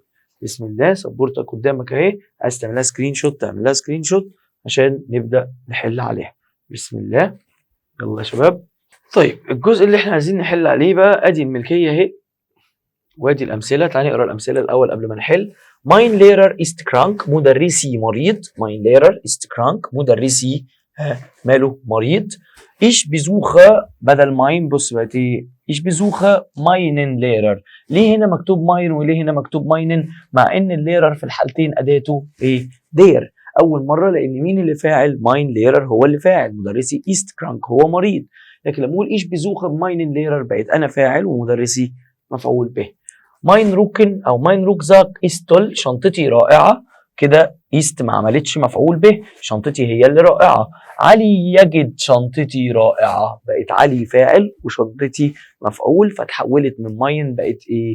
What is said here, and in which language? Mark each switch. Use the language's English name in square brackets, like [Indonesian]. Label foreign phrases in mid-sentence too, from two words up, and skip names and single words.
[Arabic] بسم الله، سبورتك قدامك أهي، عايز تعملها [English] screen shot [Arabic] تعملها [English] screen shot [Arabic] عشان نبدأ نحل عليها. بسم الله، يلا يا شباب. طيب الجزء اللي احنا عايزين نحل عليه بقى، ادي الملكيه اهي وادي الامثله. تعالى نقرا الامثله الاول قبل ما نحل. [German] Mein Lehrer ist krank، [Arabic] مدرسي مريض. [German] Mein Lehrer ist krank، [Arabic] مدرسي ماله مريض. [German] Ich besuche بدل mein، [Arabic] بص بقت ايه؟ [German] Ich besuche meinen Lehrer. [Arabic] ليه هنا مكتوب mein وليه هنا مكتوب meinen مع ان الليرر في الحالتين اداته ايه؟ دير. اول مره لان مين اللي فاعل؟ [German] mein Lehrer [Arabic] هو اللي فاعل، مدرسي [German] ist krank [Arabic] هو مريض. لكن لما اقول [German] ich besuche meinen Lehrer [Arabic] بقت انا فاعل ومدرسي مفعول به. [German] mein Rücken او mein Rucksack ist toll, [Arabic] شنطتي رائعه. كده ايست ما عملتش مفعول به، شنطتي هي اللي رائعه. علي يجد شنطتي رائعه، بقت علي فاعل وشنطتي مفعول، فتحولت من ماين بقت ايه؟